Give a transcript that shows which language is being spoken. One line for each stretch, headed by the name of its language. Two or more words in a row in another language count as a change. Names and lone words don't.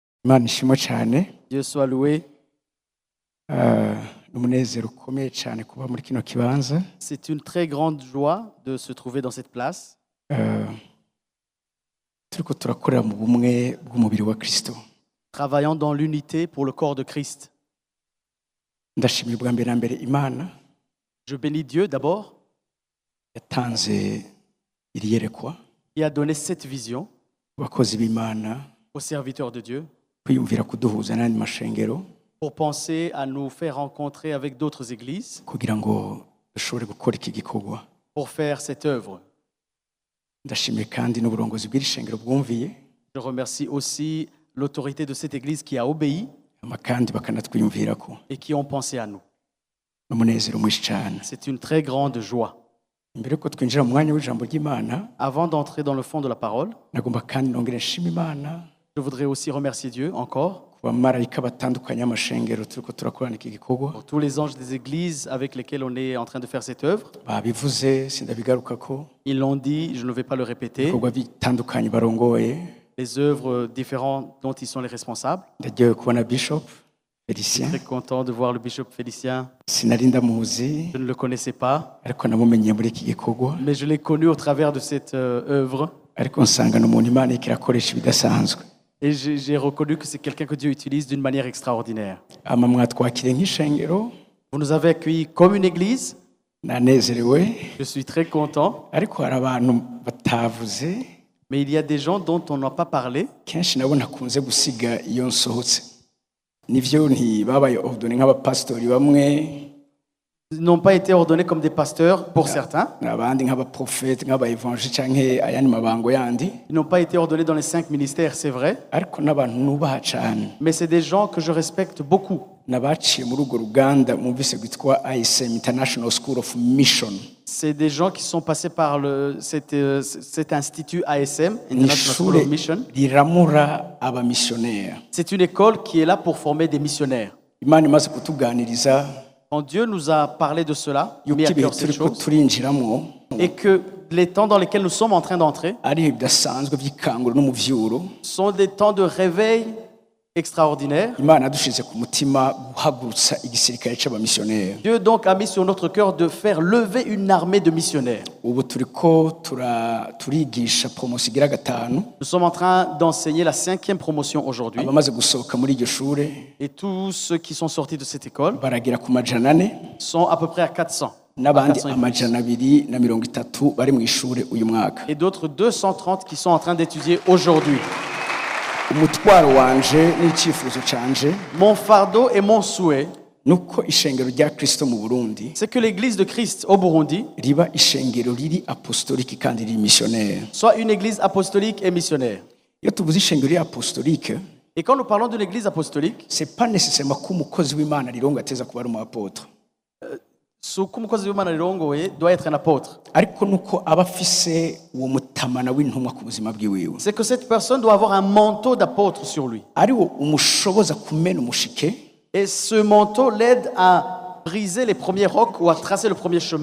Rundi: Imana ishimwe cyane.
French: Dieu soit loué.
Rundi: N'umunezero ukomeye cyane kuba muri kino kibanza.
French: C'est une très grande joie de se trouver dans cette place.
Rundi: Turiko turakorera mu bumwe bw'umubiri wa Kristo.
French: Travaillant dans l'unité pour le corps de Christ.
Rundi: Ndashimira bwa mbere na mbere Imana.
French: Je bénis Dieu d'abord.
Rundi: Yatanze iri yerekwa.
French: Il a donné cette vision
Rundi: Abakozi b'Imana
French: aux serviteurs de Dieu
Rundi: kwiyumvira kuduhuza n'andi mashengero
French: pour penser à nous faire rencontrer avec d'autres églises
Rundi: kugira ngo dushobore gukora iki gikorwa.
French: pour faire cette œuvre.
Rundi: Ndashimiye kandi n'uburongozi bw'Ishengero bwumviye.
French: Je remercie aussi l'autorité de cette église qui a obéi
Rundi: Kandi bakanatwiyumvirako.
French: et qui ont pensé à nous.
Rundi: N'umunezero mwinshi cyane.
French: C'est une très grande joie.
Rundi: Mbere ko twinjira mu mwanya w'ijambo ry'Imana,
French: Avant d'entrer dans le fond de la parole,
Rundi: nagomba kandi nongere nshima Imana
French: je voudrais aussi remercier Dieu encore
Rundi: ku bamarayika batandukanye amashengero turiko turakorana iki gikorwa.
French: pour tous les anges des églises avec lesquels on est en train de faire cette œuvre.
Rundi: Babivuze sindabigarukako.
French: Ils l'ont dit, je ne vais pas le répéter.
Rundi: Ibikorwa bitandukanye barongoye.
French: Les œuvres différentes dont ils sont les responsables.
Rundi: Ndagiye kubona Bishop
French: Je suis Félicien. très content de voir le bishop Félicien.
Rundi: Sinari ndamuzi
French: Je ne le connaissais pas,
Rundi: ariko namumenye muri iki gikorwa.
French: mais je l'ai connu au travers de cette œuvre.
Rundi: Ariko nsanga n'umuntu Imana ikirakoresha ibidasanzwe.
French: Et j'ai reconnu que c'est quelqu'un que Dieu utilise d'une manière extraordinaire.
Rundi: Ama mwatwakire nk'ishengero.
French: Vous nous avez accueillis comme une église.
Rundi: Nanezerewe
French: Je suis très content.
Rundi: ariko hari abantu batavuze.
French: Mais il y a des gens dont on n'a pas parlé.
Rundi: Kenshi nabo nakunze gusiga iyo nsohotse. Nivyo ntibabaye ordonné nk'abapastori bamwe.
French: Ils n'ont pas été ordonnés comme des pasteurs pour certains.
Rundi: N'abandi nk'abaprofete nk'abaevangeli canke ayandi mabango yandi.
French: Ils n'ont pas été ordonnés dans les 5 ministères, c'est vrai.
Rundi: Ariko n'abantu nubaha cane.
French: Mais c'est des gens que je respecte beaucoup.
Rundi: Nabaciye muri urwo ruganda mwumvise gwitwa ISM International School of Mission.
French: C'est des gens qui sont passés par cet institut ASM, International School of Mission.
Rundi: Riramura abamissionnaire.
French: C'est une école qui est là pour former des missionnaires.
Rundi: Imana imaze kutuganiriza
French: Quand Dieu nous a parlé de cela, mis à
Rundi: yuko
French: cœur cette
Rundi: turiko
French: chose,
Rundi: turinjiramwo
French: et que les temps dans lesquels nous sommes en train d'entrer
Rundi: ari ibidasanzwe vy'ikanguro no mu vyuro.
French: sont des temps de réveil extraordinaires.
Rundi: Imana dushize ku mutima guhagurutsa igisirikare c'abamissionnaire.
French: Dieu donc a mis sur notre cœur de faire lever une armée de missionnaires.
Rundi: Ubu turiko turigisha promotion igira gatanu.
French: Nous sommes en train d'enseigner la 5e promotion aujourd'hui.
Rundi: Abamaze gusohoka muri iryo shure
French: Et tous ceux qui sont sortis de cette école
Rundi: baragira ku majana ane.
French: sont à peu près à 400.
Rundi: N'abandi
French: 400 et plus.
Rundi: amajana abiri na 30 bari mu ishure uyu mwaka.
French: Et d'autres 230 qui sont en train d'étudier aujourd'hui.
Rundi: Umutwaro wanje n'icyifuzo canje
French: Mon fardeau et mon souhait,
Rundi: nuko ishengero rya Kristo mu Burundi
French: c'est que l'église de Christ au Burundi
Rundi: riba ishengero riri apostolique kandi riri missionnaire.
French: soit une église apostolique et missionnaire.
Rundi: Iyo tuvuze ishengero riri apostolique,
French: Et quand nous parlons d'une église apostolique, c'est pas nécessairement
Rundi: ko umukozi w'Imana rirongo ateza kuba ari umu apôtre. umukozi w'Imana rirongoye
French: doit être un apôtre.
Rundi: Ariko nuko aba afise uwo mutamana w'intumwa ku buzima bwiwiwe.
French: C'est que cette personne doit avoir un manteau d'apôtre sur lui.
Rundi: Ari wo umushoboza kumena umushike
French: Et ce manteau l'aide à briser les premiers rocs ou à tracer le premier chemin